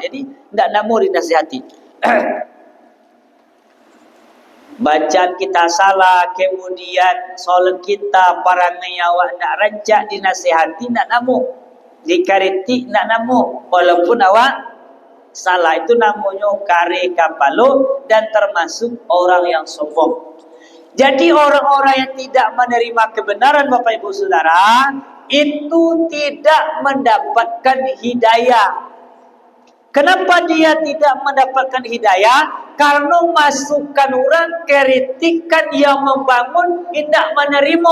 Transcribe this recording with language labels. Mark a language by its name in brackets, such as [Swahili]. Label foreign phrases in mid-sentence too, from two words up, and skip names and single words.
[Minangkabau] Jadi ndak namu dinasihati. [Indonesian] Bacaan kita salah, kemudian solat kita [Minangkabau] parangai awak ndak rancak dinasihati ndak namu. Dikaritik ndak namu, walaupun awak salah. [Indonesian] Itu namanya [Minangkabau] kare kapalo [Indonesian] dan termasuk orang yang sombong. Jadi orang-orang yang tidak menerima kebenaran Bapak Ibu Saudara, itu tidak mendapatkan hidayah. Kenapa dia tidak mendapatkan hidayah? Karena masukan orang, kritikan yang membangun, tidak menerima.